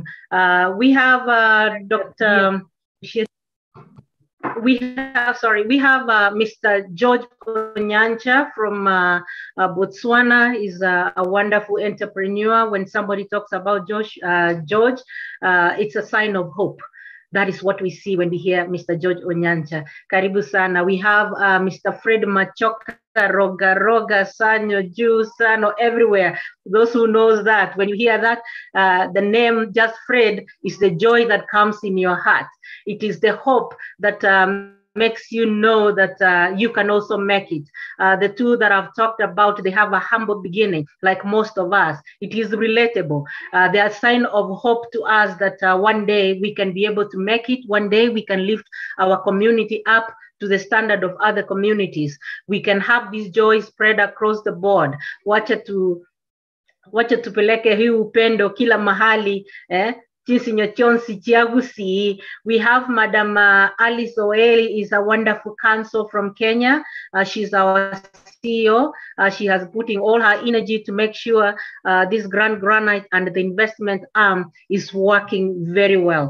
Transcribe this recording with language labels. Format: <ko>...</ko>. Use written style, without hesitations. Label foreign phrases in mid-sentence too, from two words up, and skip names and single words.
<en>We have Dr. We have Mr. George Onyancha from Botswana. He's a wonderful entrepreneur. When somebody talks about George, it's a sign of hope. That is what we see when we hear Mr. George Onyancha.</en> <sw>Karibu sana.</sw> <en>We have Mr. Fred Machoka, Roga, Sanyo, Ju, Sano, everywhere. Those who knows that, when you hear that, the name just Fred is the joy that comes in your heart. It is the hope that makes you know that you can also make it. The two that I've talked about, they have a humble beginning, like most of us. It is relatable. They are a sign of hope to us that one day we can be able to make it. One day we can lift our community up to the standard of other communities. We can have this joy spread across the board.</en> <sw>Wacha tupeleke hii upendo kila mahali,</sw> <en>We have Madam Alice Oeli, is a wonderful counsel from Kenya. She's our CEO. She has putting all her energy to make sure this Grand Granite and the investment arm is working very well.</en>